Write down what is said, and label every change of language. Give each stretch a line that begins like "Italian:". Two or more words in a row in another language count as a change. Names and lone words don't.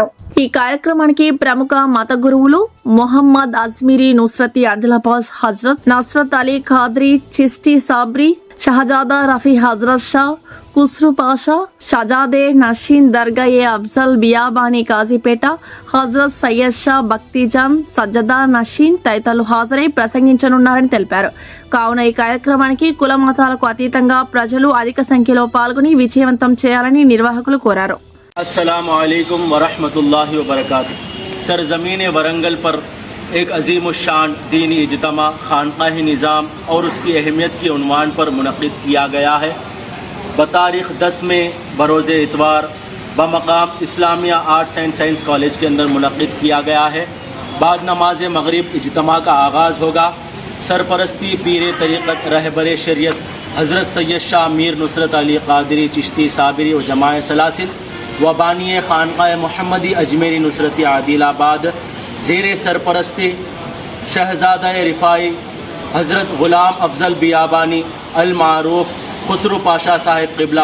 Telugu: ఈ కార్యక్రమానికి ప్రముఖ మత గురువులు మొహమ్మద్ అజ్మీరీ, నుస్రతి ఆదిలాబాద్ హజరత్, నస్రత్ అలీ ఖాద్రీ, చిస్టీ సాబ్రీ, షహజాదా రఫీ హజరత్ షా, కుస్రు పాషా, షజాదే నషీన్ దర్గా ఏ అఫ్జల్ బియాబానీ కాజీపేట, హజరత్ సయ్యద్ షా బక్తిజాన్, సజ్జదా నషీన్ తదితరులు హాజరై ప్రసంగించనున్నారని తెలిపారు. కావున ఈ కార్యక్రమానికి కుల మతాలకు అతీతంగా ప్రజలు అధిక సంఖ్యలో పాల్గొని విజయవంతం చేయాలని నిర్వాహకులు కోరారు.
Arabic: السلام علیکم ورحمة الله وبركاته.
Urdu: سرزمین ورنگل پر ایک عظیم الشان دینی اجتماع خانقاہ نظام اور اس کی اہمیت کے عنوان پر منعقد کیا گیا ہے. بتاریخ 10 میں بروز اتوار بمقام اسلامیہ آرٹس اینڈ سائنس کالج کے اندر منعقد کیا گیا ہے. بعد نماز مغرب اجتماع کا آغاز ہوگا. سرپرستی پیر طریقت رہبر شریعت حضرت سید شاہ میر نصرت علی قادری چشتی صابری و جامع سلاسل و بانی خانقاہ محمدی اجمیری نصرتی عادل آباد زیر سرپرستی شہزادہ رفاعی حضرت غلام افضل بیابانی المعروف خسرو پاشا صاحب قبلہ